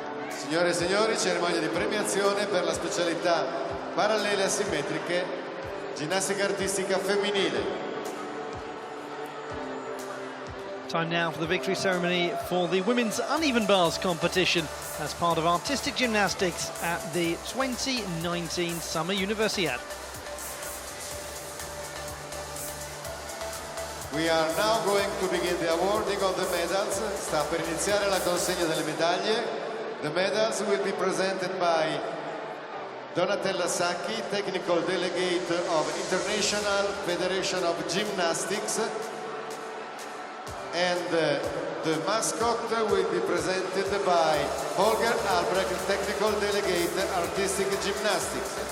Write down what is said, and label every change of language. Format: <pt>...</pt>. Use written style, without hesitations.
<it>Signore e signori, cerimonia di premiazione per la specialità parallele asimmetriche, ginnastica artistica femminile.</it> <en>Time now for the victory ceremony for the women's uneven bars competition as part of artistic gymnastics at the 2019 Summer Universiade. We are now going to begin the awarding of the medals.</en> <it>Sta per iniziare la consegna delle medaglie.</it> <en>The medals will be presented by Donatella Sacchi, Technical Delegate of International Federation of Gymnastics, and The mascot will be presented by Holger Albrecht, Technical Delegate Artistic Gymnastics.</en>